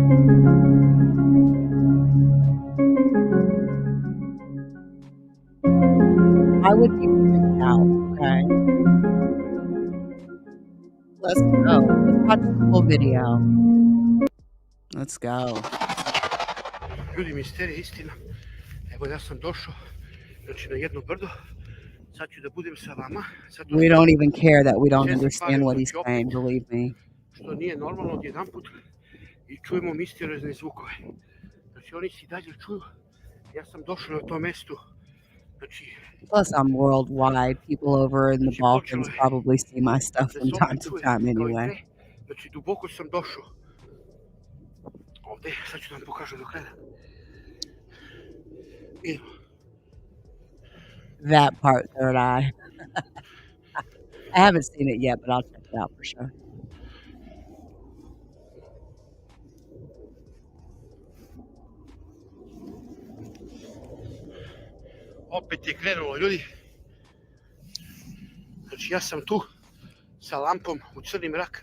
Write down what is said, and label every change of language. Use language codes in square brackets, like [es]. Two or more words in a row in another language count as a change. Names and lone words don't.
[en] I would be freaked out, okay? Let's go. Let's watch the full video. Let's go. [sr] Ljudi, misterija, istina. Evo, ja sam došao, znači, na jedno brdo. Sad ću da budem sa vama. [en] We don't even care that we don't understand what he's saying, believe me. [sr] Što nije normalno odjedanput i čujemo misteriozne zvukove. Znači, oni se dalje čuju. Ja sam došao na to mesto. Znači, [en] plus, I'm worldwide. People over in the Balkans probably see my stuff from time to time anyway. [sr] Znači, duboko sam došao. Ovde, sad ću da vam pokažem do kraja. Idemo. [en] That part, third eye. I haven't seen it yet, but I'll check it out for sure. [sr] Opet je krenulo, ljudi. Znači, ja sam tu sa lampom u crni mrak.